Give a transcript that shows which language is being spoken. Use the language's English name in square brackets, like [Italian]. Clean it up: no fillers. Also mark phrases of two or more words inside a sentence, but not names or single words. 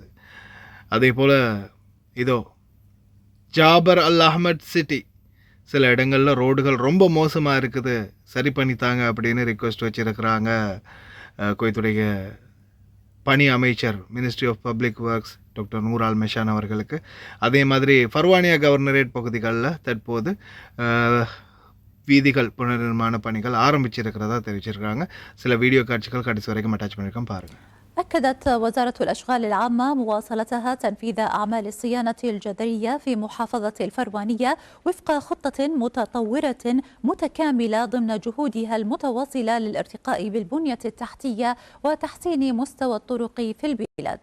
[Tamil] அதே போல் இதோ ஜாபர் அல் அஹ்மத் சிட்டி சில இடங்களில் ரோடுகள் ரொம்ப மோசமாக இருக்குது, சரி பண்ணித்தாங்க அப்படின்னு ரிக்வெஸ்ட் வச்சுருக்கிறாங்க குவைத்துடைய பணி அமைச்சர், மினிஸ்ட்ரி ஆஃப் பப்ளிக் ஒர்க்ஸ் டாக்டர் நூர் அல் மெஷான் அவர்களுக்கு. அதே மாதிரி ஃபர்வானியா கவர்னரேட் பகுதிகளில் தற்போது வீதிகள் புனர்நிர்மாண பணிகள் ஆரம்பிச்சிருக்கிறதா தெரிவிச்சிருக்காங்க. சில வீடியோ காட்சிகள் கடைசி வரைக்கும் அட்டாச் பண்ணியிருக்கோம் பாருங்கள். [Arabic] أكدت وزارة الأشغال العامة مواصلتها تنفيذ أعمال الصيانة الجذرية في محافظة الفروانية وفق خطة متطورة متكاملة ضمن جهودها المتواصلة للارتقاء بالبنية التحتية وتحسين مستوى الطرق في البلاد.